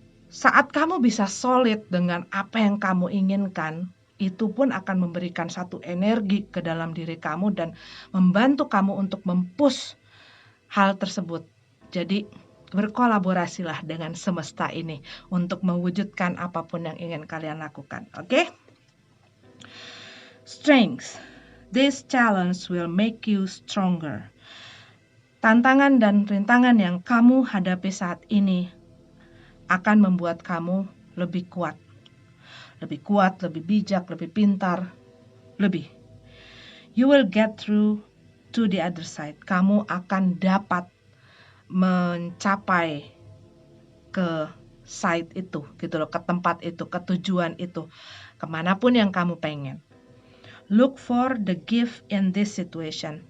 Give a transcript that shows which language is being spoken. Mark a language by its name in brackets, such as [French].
[Indonesian] Saat kamu bisa solid dengan apa yang kamu inginkan, itu pun akan memberikan satu energi ke dalam diri kamu dan membantu kamu untuk mempush hal tersebut. Jadi berkolaborasilah dengan semesta ini untuk mewujudkan apapun yang ingin kalian lakukan. [English] Oke? Strength. This challenge will make you stronger. [Indonesian] Tantangan dan rintangan yang kamu hadapi saat ini akan membuat kamu lebih kuat. Lebih kuat, lebih bijak, lebih pintar, lebih. [English] You will get through to the other side. [Indonesian] Kamu akan dapat mencapai ke site itu gitu loh, ke tempat itu, ke tujuan itu, kemanapun yang kamu pengen. [English] Look for the gift in this situation.